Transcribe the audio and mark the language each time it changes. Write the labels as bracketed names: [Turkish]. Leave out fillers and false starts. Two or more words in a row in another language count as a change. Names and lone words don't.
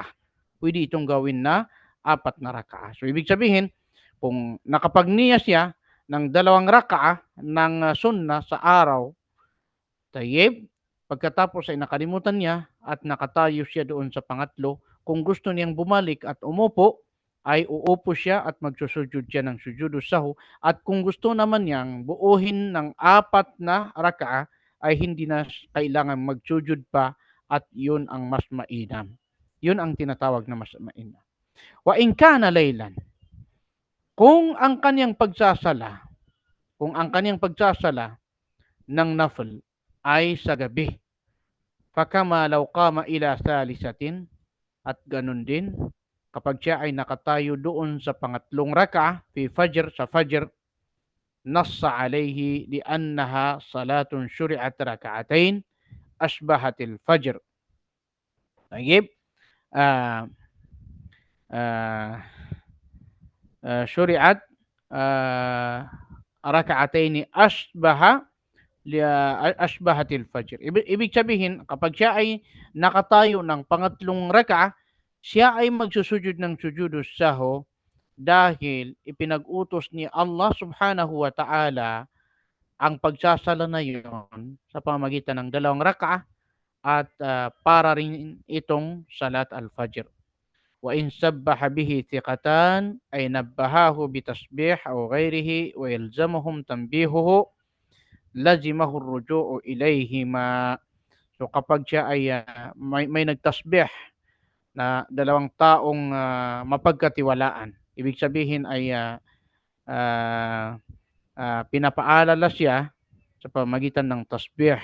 [Filipino] Pwede itong gawin na 4 na rak'a. So ibig sabihin, kung nakapagniya siya ng 2 rak'a ng sunnah sa araw, tayyib, pagkatapos ay nakalimutan niya at nakatayo siya doon sa pangatlo, kung gusto niyang bumalik at umupo, ay uupo siya at magsusujud siya ng [Arabic] سجود السهو. [Filipino] At kung gusto naman niyang buuhin ng 4 na rak'a, ay hindi na kailangan magsujud pa, at yun ang mas mainam. Yun ang tinatawag na mas mainam. [Arabic] وإن كان ليلاً, [Filipino] kung ang kaniyang pagsasala ng nafl ay sa gabi, [Arabic] فكما لو قام إلى ثالثة, [Filipino] at ganun din kapag siya ay nakatayo doon sa pangatlong rak'a [Arabic] في الفجر, [Filipino] sa fajr, [Arabic] نص عليه لأنها صلاة شرعت ركعتين أشبهت الفجر. طيب، شرعت ركعتين أشبهت الفجر. [Filipino] Ibig sabihin, kapag siya ay nakatayo ng pangatlong rak'a, siya ay magsusujud ng [Arabic] سجود السهو, [Filipino] dahil ipinag-utos ni Allah [Arabic] سبحانه وتعالى [Filipino] ang pagsasala na yun sa pamamagitan ng 2 rak'a, at para rin itong [Arabic] صلاة الفجر. وإن سبح به ثقتان أي نبهاه بتسبيح أو غيره ويلزمهم تنبيهه لزمه الرجوع إليهما. [Filipino] So kapag siya ay may nagtasbih na 2 taong mapagkatiwalaan, ibig sabihin ay pinapaalala siya sa pamamagitan ng tasbih.